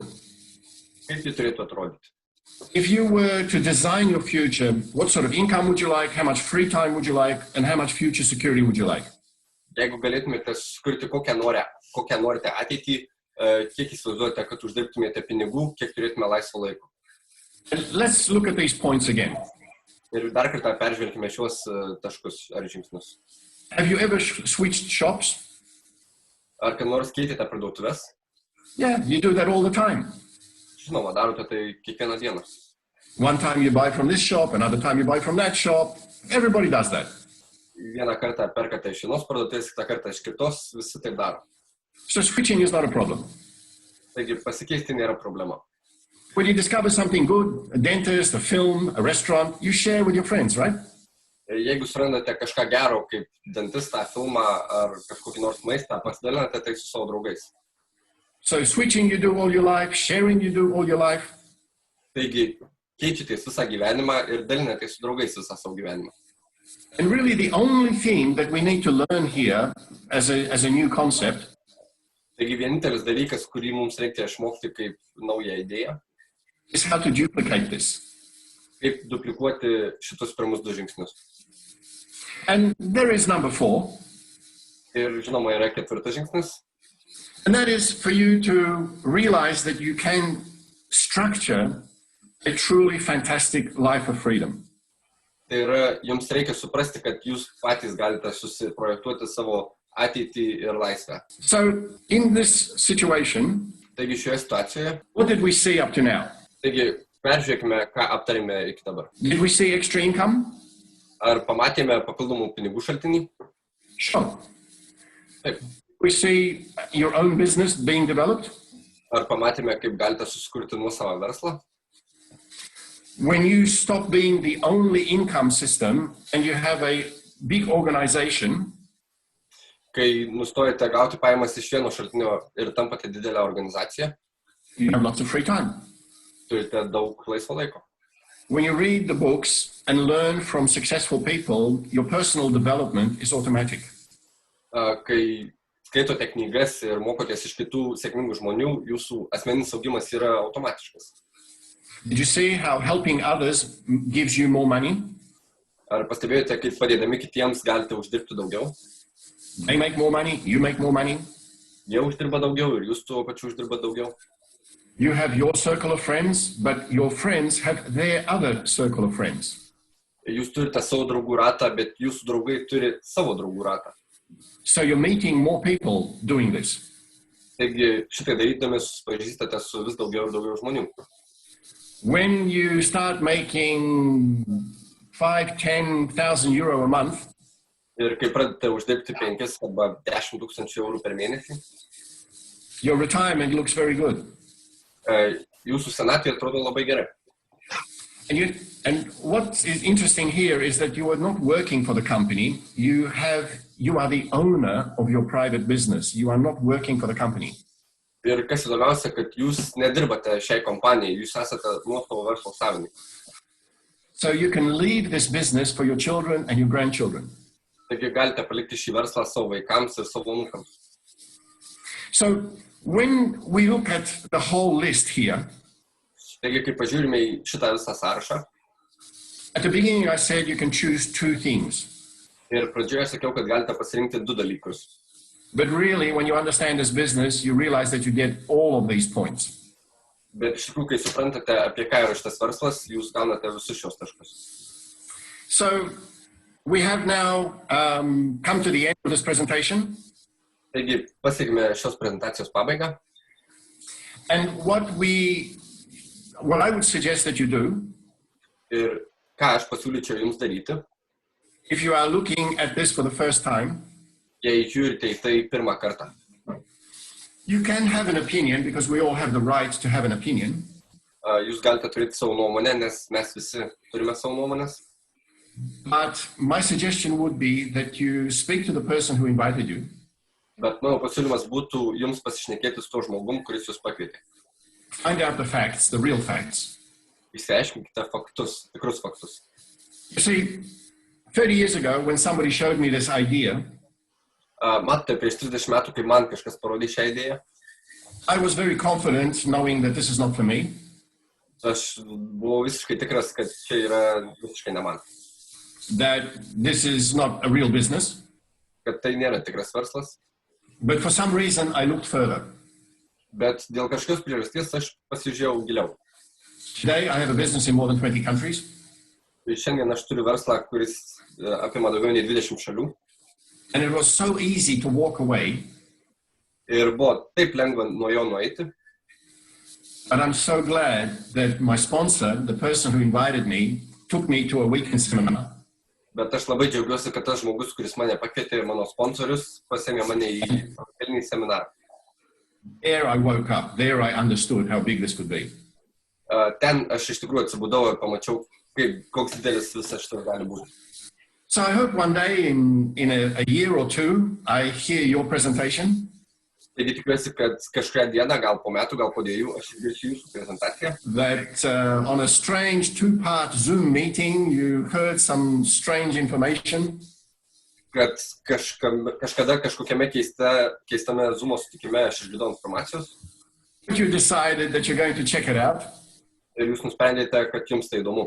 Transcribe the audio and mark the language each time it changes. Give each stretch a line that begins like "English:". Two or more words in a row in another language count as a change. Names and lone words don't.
Lithuanian: Kaip ji turėtų atrodyti?
English: If you were to design your future, what sort of income would you like, how much free time would you like, and how much future security would you like?
Lithuanian: Jeigu galėtumėte sukurti kokią norite ateitį, kiek įsivaizduojate, kad uždirbtumėte pinigų, kiek turėtume laisvo laiko.
English: Let's look at these points again.
Lithuanian: Ir dar kartą peržvelkime šios taškus ar žingsnius.
English: Have you ever switched shops?
Lithuanian: Ar kad nors keitėte parduotuvės?
English: Yeah, you do that all the time.
Lithuanian: Žinoma, darote tai kiekvieną dieną.
English: One time you buy from this shop, another time you buy from that shop. Everybody does that.
Lithuanian: Vieną kartą perkate iš vienos parduotuvės, kitą kartą iš kitos, visi taip daro.
English: So switching is not a problem.
Lithuanian: Taigi pasikeisti nėra problema.
English: When you discover something good, a dentist, a film, a restaurant, you share with your friends, right?
Lithuanian: Jeigu surandate kažką gero, kaip dentistą, filmą ar kažkokį nors maistą, pasidalinate tai su savo draugais.
English: So switching you do all your life, sharing you do all your life.
Lithuanian: Taigi keičiatės visą gyvenimą ir dalinatės su draugais visą savo gyvenimą.
English: And really the only thing that we need to learn here as a new concept
Lithuanian: Taigi vienintelis dalykas, kurį mums reikia išmokti kaip naują idėją,
English: is how to duplicate this.
Lithuanian: kaip duplikuoti šitus pirmus 2 žingsnius.
English: And there is number 4.
Lithuanian: Ir žinoma yra 4 žingsnis.
English: And that is for you to realize that you can structure a truly fantastic life of freedom.
Lithuanian: Tai yra, jums reikia suprasti, kad jūs patys galite susiprojektuoti savo ateitį ir laisvę.
English: So in this situation,
Lithuanian: Taigi šioje situacijoje,
English: what did we see up to now?
Lithuanian: taigi peržiūrėkime, ką aptarėme iki dabar.
English: Did we see extra income?
Lithuanian: Ar pamatėme papildomų pinigų šaltinį?
English: Sure.
Lithuanian: Taip.
English: We see your own business being developed?
Lithuanian: Ar pamatėme, kaip galite susikurti nuosavą verslą?
English: When you stop being the only income system and you have a big organization,
Lithuanian: Kai nustojate gauti pajamas iš vieno šaltinio ir tampate didelę organizaciją,
English: you have lots of free time.
Lithuanian: turite daug laisvo laiko.
English: When you read the books and learn from successful people, your personal development is automatic.
Lithuanian: Kai skaitote knygas ir mokotės iš kitų sėkmingų žmonių, jūsų asmeninis augimas yra automatiškas.
English: Did you see how helping others gives you more money?
Lithuanian: Ar pastebėjote, kaip padėdami kitiems galite uždirbti daugiau?
English: They make more money, you make more money.
Lithuanian: Jie uždirba daugiau ir jūs tuo pačiu uždirba daugiau.
English: You have your circle of friends, but your friends have their other circle of friends.
Lithuanian: Jūs turite savo draugų ratą, bet jūsų draugai turi savo draugų ratą.
English: So you're meeting more people doing this.
Lithuanian: Taigi šitai darydami susipažįstate su vis daugiau ir daugiau žmonių.
English: When you start making 5,000–10,000 euro a month,
Lithuanian: ir kai pradedate uždirbti 5 arba 10,000 eurų per mėnesį,
English: your retirement looks very good.
Lithuanian: Jūsų senatvė atrodo labai gerai.
English: And what is interesting here is that you are not working for the company. You are the owner of your private business. You are not working for the company.
Lithuanian: Ir kas įdomiausia, kad jūs nedirbate šiai kompanijai, jūs esate nuosavo verslo savininkai.
English: So you can leave this business for your children and your grandchildren.
Lithuanian: Taigi galite palikti šį verslą savo vaikams ir savo anūkams.
English: So when we look at the whole list here,
Lithuanian: Taigi, kai pažiūrime į šitą visą sąrašą,
English: at the beginning I said you can choose two things.
Lithuanian: ir pradžioje sakiau, kad galite pasirinkti 2 dalykus.
English: But really, when you understand this business, you realize that you get all of these points.
Lithuanian: Bet iš tikrųjų, kai suprantate, apie ką yra šitas verslas, jūs gaunate visus šios taškus.
English: So we have now come to the end of this presentation.
Lithuanian: Taigi, pasiekime šios prezentacijos pabaigą.
English: And what I would suggest that you do,
Lithuanian: Ir ką aš pasiūlyčiau jums daryti,
English: if you are looking at this for the first time,
Lithuanian: jei žiūrite į tai pirmą kartą.
English: you can have an opinion, because we all have the right to have an opinion.
Lithuanian: Jūs galite turėti savo nuomonę, nes mes visi turime savo nuomonės.
English: But my suggestion would be that you speak to the person who invited you.
Lithuanian: Bet mano pasiūlymas būtų jums pasišnekėti su to žmogum, kuris jūs pakvietė.
English: Find out the facts, the real facts.
Lithuanian: Išsiaiškinkite faktus, tikrus faktus.
English: You see, 30 years ago, when somebody showed me this idea,
Lithuanian: Matote, prieš 30 metų, kai man kažkas parodė šią idėją,
English: I was very confident knowing that this is not for me.
Lithuanian: aš buvau visiškai tikras, kad čia yra visiškai ne man.
English: That this is not a real business.
Lithuanian: Kad tai nėra tikras verslas.
English: But for some reason, I looked further.
Lithuanian: Bet dėl kažkokios priežasties aš pasižiūrėjau giliau.
English: Today, I have a business in more than 20 countries.
Lithuanian: Ir šiandien aš turiu verslą, kuris apima daugiau nei 20 šalių.
English: And it was so easy to walk away.
Lithuanian: Ir buvo taip lengva nuo jo nueiti.
English: But I'm so glad that my sponsor, the person who invited me, took me to a weekend seminar.
Lithuanian: Bet aš labai džiaugiuosi, kad tas žmogus, kuris mane pakvietė ir mano sponsorius, pasėmė mane į pasaulinį seminarą.
English: There I woke up. There I understood how big this could be.
Lithuanian: Ten aš iš tikrųjų atsibudau ir pamačiau, koks didelis visas šitas gali būti.
English: So I hope one day in a year or two, I hear your presentation.
Lithuanian: Taigi tikiuosi, kad kažkurią dieną, gal po metų, gal po 2, aš išgirsiu jūsų prezentaciją.
English: That on a strange 2-part Zoom meeting, you heard some strange information.
Lithuanian: Kad kažkada kažkokiame keistame Zoom sutikime aš išgirdau informacijos.
English: But you decided that you're going to check it out.
Lithuanian: Ir jūs nusprendėte, kad jums tai įdomu.